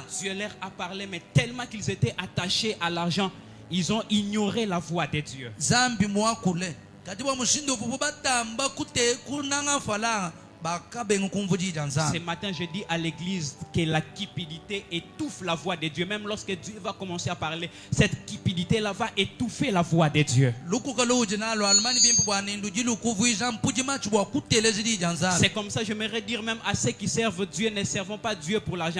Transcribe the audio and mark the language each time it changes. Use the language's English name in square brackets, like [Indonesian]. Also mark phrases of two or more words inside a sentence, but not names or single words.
[French] Dieu leur a parlé, mais tellement qu'ils étaient attachés à l'argent, ils ont ignoré la voix de Dieu. [Luba-Lulua] Zambi mwa kule kati bwa mushindo vubu batamba kute kunanga falanga. [French] Ce matin, je dis à l'église que la cupidité étouffe la voix de Dieu. Même lorsque Dieu va commencer à parler, cette cupidité-là va étouffer la voix de Dieu. C'est comme ça, j'aimerais dire même à ceux qui servent Dieu, ne servons pas Dieu pour l'argent.